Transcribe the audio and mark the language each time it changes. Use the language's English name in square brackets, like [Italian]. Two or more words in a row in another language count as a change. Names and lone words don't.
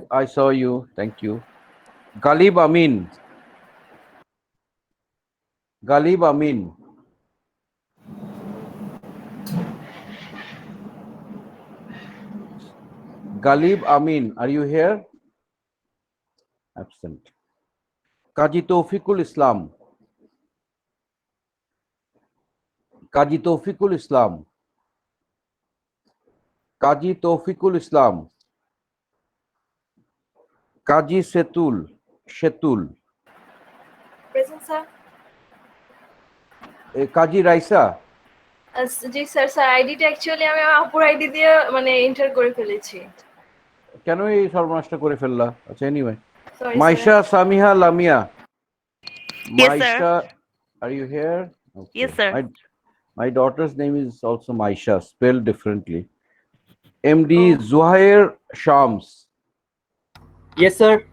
[English] I saw you. Thank you. Galib Amin. Galib Amin. Galib Amin, are you here? Absent. Kaji Tawfiqul Islam. Kaji Tawfiqul Islam. Kaji Tawfiqul Islam. Kaji Setul. Shetul. Present, sir. Kaji Raisa. [Bangla] জি [English] sir sir [Bangla] আইডিটা অ্যাকচুয়ালি আমি আমার আপুর আইডি দিয়ে মানে এন্টার করে ফেলেছি। কেন এই সর্বনাশটা করে ফেললা? আচ্ছা, এনিওয়ে। [English] Sorry, Maisha sir. Samiha Lamia. Yes, sir. Maisha, are you here? Okay. Yes, sir. My daughter's name is also Maisha, spelled differently. MD Zuhair Shams. Yes, sir.